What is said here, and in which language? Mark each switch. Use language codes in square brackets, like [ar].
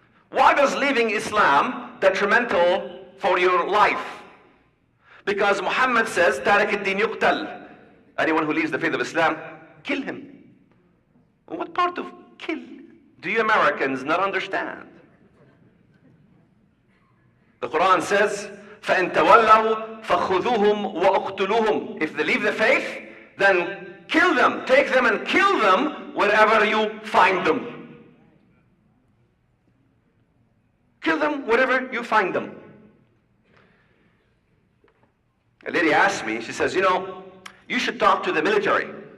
[en] Why does leaving Islam detrimental for your life? Because Muhammad says, [ar] Tariq ad-din yuqtal. [en] Anyone who leaves the faith of Islam, kill him. What part of kill do you Americans not understand? [ar] The Quran says, فَإِن تَوَلَّوْا فَخُذُوهُمْ وَأُقْتُلُوهُمْ. [en] If they leave the faith, then kill them, take them and kill them wherever you find them. Kill them wherever you find them. A lady asked me, she says, you know, you should talk to the military.